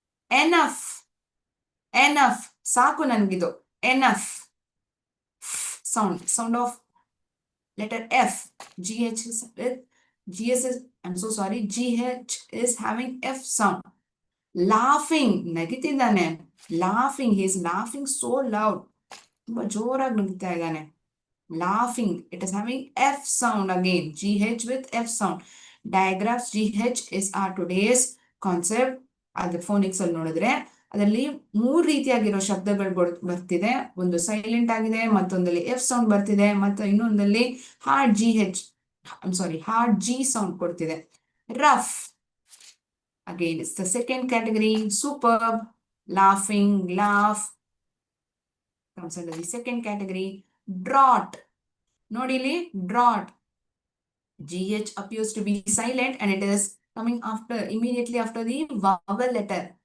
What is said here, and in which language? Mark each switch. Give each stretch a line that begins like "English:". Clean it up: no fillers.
English: Enough, enough.
Kannada: ಸಾಕು ನನ್ಗಿದು.
English: Enough. Sound, sound of letter F. GH is with GS is, I'm so sorry, GH is having F sound. Laughing,
Kannada: ನಗಿತಿದ್ದಾನೆ.
English: Laughing, he is laughing so loud.
Kannada: ತುಂಬಾ ಜೋರಾಗಿ ನಗಿತಾ ಇದ್ದಾನೆ.
English: Laughing, it is having F sound again. GH with F sound. Diagraphs GH is our today's concept.
Kannada: ಅದ್ರ phonics ಅಲ್ಲಿ ನೋಡಿದ್ರೆ ಅದರಲ್ಲಿ 3 ರೀತಿಯಾಗಿರೋ ಶಬ್ದಗಳು ಬರ್ತಿದೆ. ಒಂದು ಸೈಲೆಂಟ್ ಆಗಿದೆ, ಮತ್ತೊಂದಲ್ಲಿ ಎಫ್ ಸೌಂಡ್ ಬರ್ತಿದೆ, ಮತ್ತು ಇನ್ನೊಂದಲ್ಲಿ ಹಾರ್ಡ್ ಹಾರ್ಡ್ G ಸೌಂಡ್ ಕೊಡ್ತಿದೆ.
English: Rough, again it's the second category. Superb, laughing, laugh comes under the second category. Drought,
Kannada: nodili,
English: drought, GH appears to be silent and it is coming immediately after the vowel letter.